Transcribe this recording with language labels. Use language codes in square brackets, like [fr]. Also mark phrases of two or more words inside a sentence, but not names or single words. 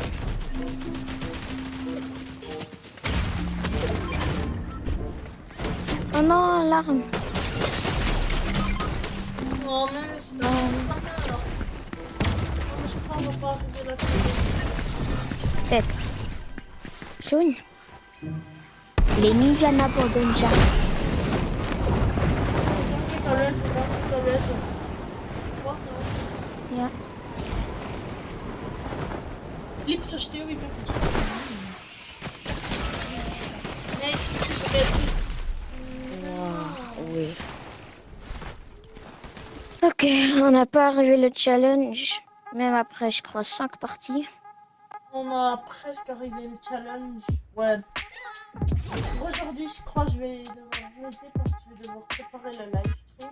[fr] Oh non, l'arme. Oh mince, non. Je crois qu'on va pas arriver là. Peut-être. Jaune. Les ninjas n'abandonnent jamais. Ja. Liebster stil, wie ben Nee, c'est Oui. Ok, on n'a pas arrivé le challenge. Même après, je crois, 5 parties. On a presque arrivé le challenge. Ouais. Aujourd'hui, je crois que je vais devoir noter parce que je vais devoir préparer le live stream.